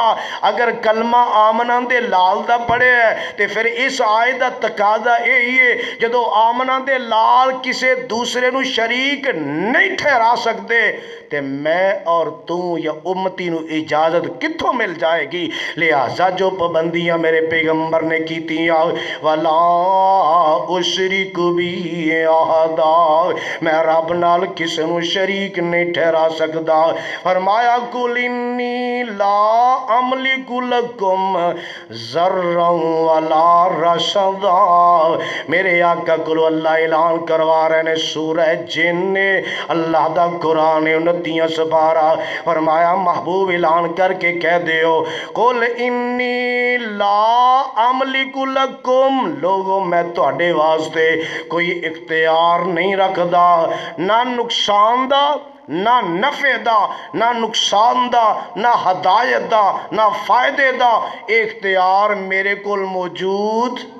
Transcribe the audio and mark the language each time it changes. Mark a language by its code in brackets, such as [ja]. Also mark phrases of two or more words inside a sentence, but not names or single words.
[pa] اگر کلمہ آمنہ دے لال دا پڑھے تے پھر اس آیت دا تقاضا یہی ہے جدو آمنہ دے لال کسے دوسرے نو شریک نہیں ٹھہرا سکتے تے میں اور تو یا امتی نو اجازت کتھوں مل جائے گی؟ لہذا جو پابندیاں میرے پیغمبر نے کیتیاں [ar] ولا اشرک بہ احدا، [pa] میں رب نال کسے نو شریک نہیں ٹھہرا سکدا، [ar] فرمایا قل انی لا املک لکم ضرا ولا رشدا، [ur] میرے آقا کو اللہ اعلان کروا [pa] رہے نے سورہ جن اللہ دا قرآن 29 سپارہ، فرمایا محبوب اعلان کر کے کہہ دیو [ar] قل انی لا املک لکم، [pa] لوگوں میں تواڈے واسطے کوئی اختیار نہیں رکھدا، نہ نقصان دا نہ نفع دا، نہ نقصان دا نہ ہدایت دا نہ فائدے دا اختیار میرے کول موجود،